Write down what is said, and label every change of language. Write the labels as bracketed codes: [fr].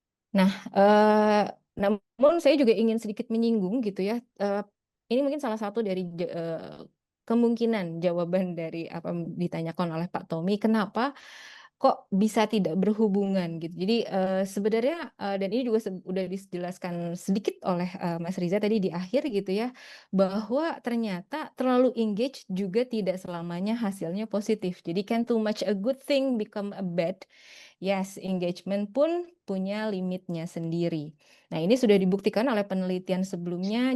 [id] Nah, namun saya juga ingin sedikit menyinggung gitu ya, ini mungkin salah satu dari kemungkinan jawaban dari apa yang ditanyakan oleh Pak Tommy, kenapa kok bisa tidak berhubungan gitu. Jadi sebenarnya dan ini juga udah dijelaskan sedikit oleh Mas Riza tadi di akhir gitu ya, bahwa ternyata terlalu engage juga tidak selamanya hasilnya positif. Jadi [en] can too much a good thing become a bad. [id] Yes, engagement pun punya limitnya sendiri. Nah, ini sudah dibuktikan oleh penelitian sebelumnya.